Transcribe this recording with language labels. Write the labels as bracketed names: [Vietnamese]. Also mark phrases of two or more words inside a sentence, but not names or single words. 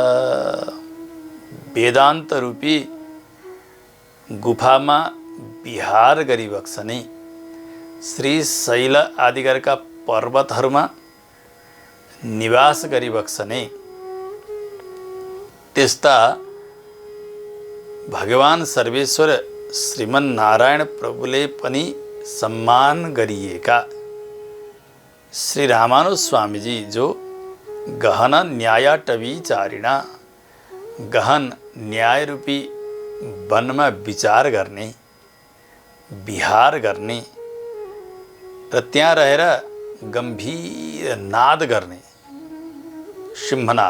[Nepali] वेदान्त रूपी गुफामा विहार गरिबक्सने, श्री शैल आदिगरका पर्वतहरूमा निवास गरिबक्सने त्यस्ता भगवान सर्वेश्वर श्रीमन्नारायण प्रभुले पनि सम्मान गरिएका श्री रामानुज स्वामीजी जो [Sanskrit] गहन न्यायाटवीचारिणा, [Nepali] गहन न्याय रूपी वनमा विचार गर्ने, विहार गर्ने र त्यहाँ रहेर गम्भीर नाद गर्ने सिंहनाद,